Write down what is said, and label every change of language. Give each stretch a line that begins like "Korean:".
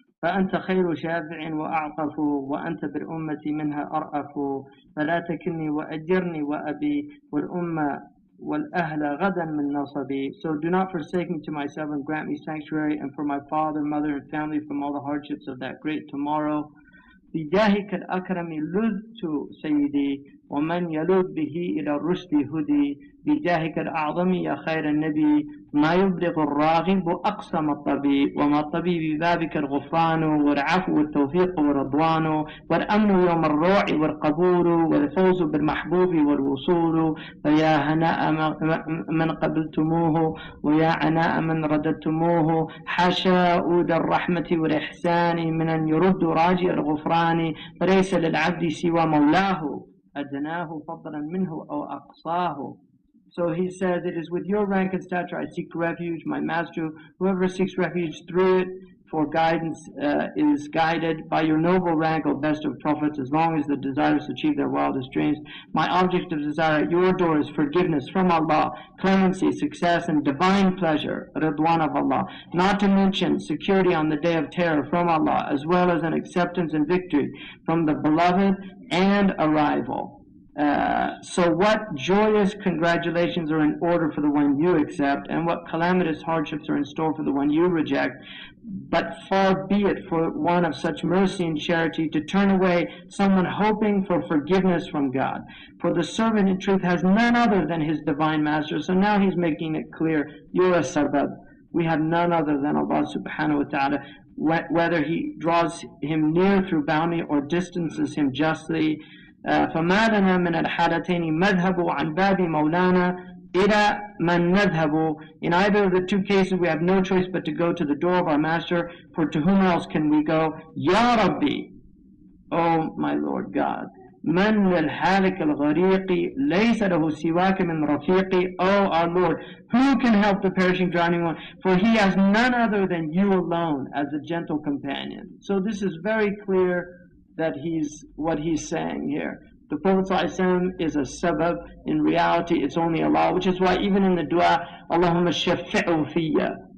Arabic: فأنت خير شافع وأعطف وأنت بالأمة منها أرأف فلا تكلني وأجرني وأبي والأمة والأهل غدا من نصبي. So do not forsake me to myself and grant me sanctuary, and for my father, mother, and family from all the hardships of that great tomorrow. بجاهك الأكرم لذت سيدي ومن يلذ به إلى الرشد هدي. بجاهك الأعظم يا خير النبي ما يبلغ الراغب أقصى الطبيب وما الطبيب ببابك الغفران والعفو والتوفيق والرضوان والأمن يوم الروع والقبول والفوز بالمحبوب والوصول. فيا هناء من قبلتموه ويا عناء من رددتموه. حاشا أود الرحمة والإحسان من أن يرد راجي الغفران. فليس للعبد سوى مولاه أدناه فضلا منه أو أقصاه.
English: So he says, it is with your rank and stature I seek refuge, my master. Whoever seeks refuge through it for guidance is guided. By your noble rank, O best of prophets, as long as the desirous achieve their wildest dreams. My object of desire at your door is forgiveness from Allah, clemency, success, and divine pleasure, Ridwan of Allah. Not to mention security on the day of terror from Allah, as well as an acceptance and victory from the beloved and arrival. So what joyous congratulations are in order for the one you accept, and what calamitous hardships are in store for the one you reject. But far be it for one of such mercy and charity to turn away someone hoping for forgiveness from God. For the servant in truth has none other than his divine master. So now he's making it clear, you're a sabab. We have none other than Allah subhanahu wa ta'ala. Whether he draws him near through bounty or distances him justly.
Arabic: فما لنا من الحالتين مذهب عن باب مولانا إلى من نذهب.
English: In either of the two cases we have no choice but to go to the door of our master, for to whom else can we go? Ya Rabbi, O my Lord God.
Arabic: من للحالك الغريق ليس له سواك من رفيق.
English: O our Lord, who can help the perishing drowning one? For he has none other than you alone as a gentle companion. So this is very clear that what he's saying here. The Prophet ﷺ is a sabab. In reality, it's only Allah, which is why even in the dua,
Arabic: Allahumma shafi'u fiyya,